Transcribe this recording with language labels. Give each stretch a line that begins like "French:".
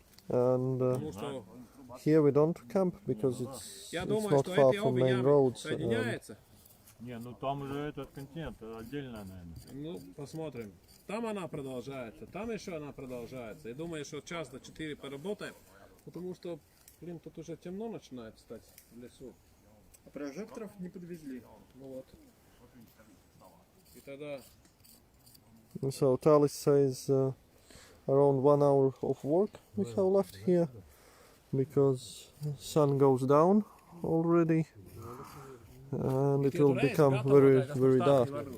English: And here we don't camp because it's not far from main roads.
Russian: Не, ну там уже этот континент отдельно, наверное. Ну, посмотрим. Там она продолжается, там еще она продолжается. И думаю, что час до 4 поработаем, потому что, блин, тут уже темно начинает стать в лесу. А прожекторов не подвезли. Ну вот. И тогда...
English: So Talis says around 1 hour of work we have left here because sun goes down already. And it will become very, very dark.